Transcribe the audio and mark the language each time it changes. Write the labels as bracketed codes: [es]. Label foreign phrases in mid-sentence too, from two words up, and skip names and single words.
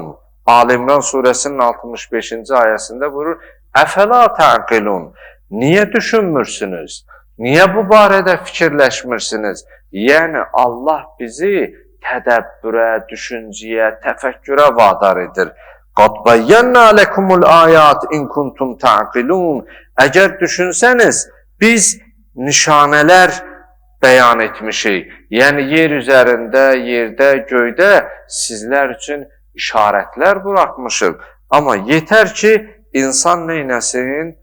[az] Ali-İmran surəsinin 65-ci ayəsində buyurur, [ar] أفلا تعقلون. [az] Niyə düşünmürsünüz? Niyə bu barədə fikirləşmirsiniz? Yəni, Allah bizi tədəbbürə, düşüncəyə, təfəkkürə vadar edir. [ar] قد بينا لكم الآيات إن كنتم تعقلون. [az] Əgər düşünsəniz, biz nişanələr bəyan etmişik. Yəni, yer üzərində, yerdə, göydə sizlər üçün işarətlər buraxmışıq. Amma yetər ki, insan neynəsin?